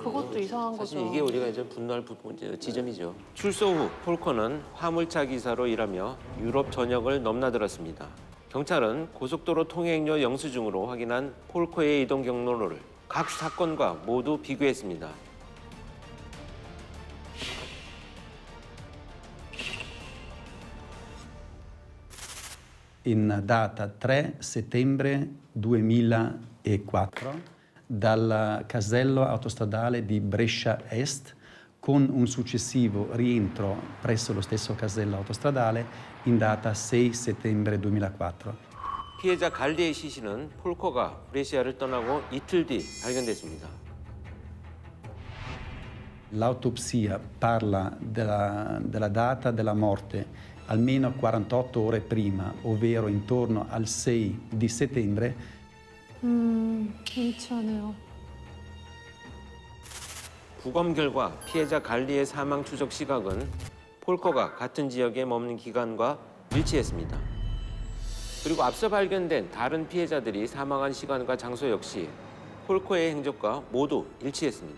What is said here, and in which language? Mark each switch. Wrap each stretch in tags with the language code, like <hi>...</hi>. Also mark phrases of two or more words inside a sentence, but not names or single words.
<ko>그것도 이상한 사실 거죠. 이게 우리가 이제 분노할 지점이죠. 출소 후 폴커는 화물차 기사로 일하며 유럽 전역을 넘나들었습니다. 경찰은 고속도로 통행료 영수증으로 확인한 폴커의 이동 경로를 각 사건과 모두 비교했습니다.</ko> <it>In data 3 settembre 2004 dal casello autostradale di Brescia Est con un successivo rientro presso lo stesso casello autostradale in data 6 settembre 2004.</it> <ko>피해자 갈리의 시신은 폴커가 브레시아를 떠나고 이틀 뒤 발견됐습니다.</ko> <it>L'autopsia parla della data della morte almeno 48 ore prima, ovvero intorno al 6 di settembre.</it> <ko>일치하네요. 부검 결과 피해자 갈리의 사망 추적 시각은 폴커가 같은 지역에 머문 기간과 일치했습니다. 그리고 앞서 발견된 다른 피해자들이 사망한 시간과 장소 역시 폴커의 행적과 모두 일치했습니다.</ko>